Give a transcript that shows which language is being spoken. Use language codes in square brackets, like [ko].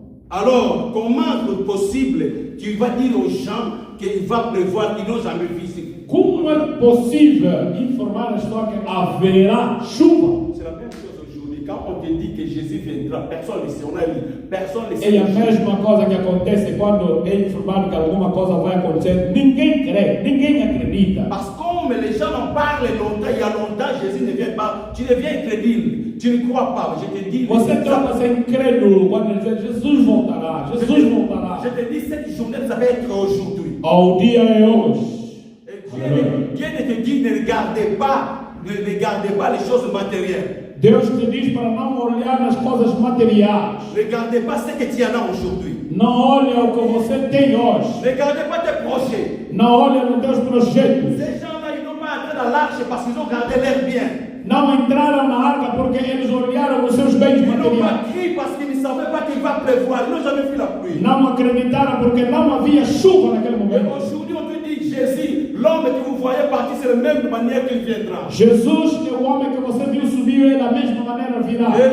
[fr] Alors, comment est possible tu vas dire aux gens qu'il va pleuvoir, qu'ils n'ont jamais vu [pt] isso? Como é possível informar as pessoas que haverá chuva? [fr] C'est la même chose aujourd'hui. Quand on te dit que Jésus viendra, personne ne sait, on a lu, personne ne sait. [pt] É a mesma coisa que acontece quando é informado que alguma coisa vai acontecer. Ninguém crê, ninguém acredita. [fr] Parce que comme les gens en parlent longtemps, il y a longtemps, Jésus ne vient pas. Tu deviens incrédule, tu ne crois pas. Je te dis. [pt] Você torna-se incrédulo quando ele diz Jesus voltará, Jesus voltará. [fr] Je te dis, cette journée, ça va être aujourd'hui. [pt] Ao dia é hoje. [fr] Dieu ne te dit ne regardez pas les choses matérielles. [pt] Deus te diz para não olhar nas coisas materiais. [fr] Ne regardez pas ce que tu en as aujourd'hui. [pt] Não olha o que você tem hoje. [fr] Ne regardez pas tes projets. [pt] Não olha nos teus projetos. [fr] Ces gens-là, ils n'ont pas entré dans l'arche parce qu'ils ont gardé leurs biens. [pt] Não entraram na arca porque eles olharam nos seus bens [fr] Ils n'ont [pt] materiais. [fr] pas crié parce qu'ils ne savaient pas qu'il va pleuvoir. Ils n'ont jamais vu la pluie. [pt] Não acreditaram porque não havia chuva naquele [fr] Et [pt] momento. [fr] aujourd'hui, on te dit, Jésus, l'homme que vous voyez partir, c'est la même manière qu'il viendra. [pt] Jesus, que o homem que você viu subiu, é da mesma maneira virá.